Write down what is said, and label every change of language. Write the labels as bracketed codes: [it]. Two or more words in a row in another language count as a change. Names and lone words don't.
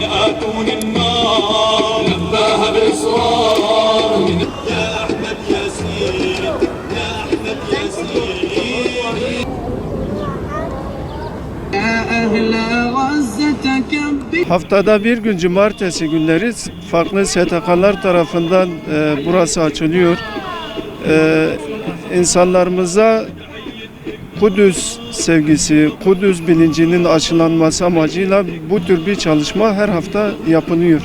[ar] دون النار نباها بإصرار يا أحمد ياسين يا أحمد ياسين يا أهل غزة كبر. [tr] Haftada bir gün cumartesi günleri farklı STK'lar tarafından burası açılıyor. İnsanlarımıza Kudüs sevgisi, Kudüs bilincinin aşılanması amacıyla bu tür bir çalışma her hafta yapılıyor.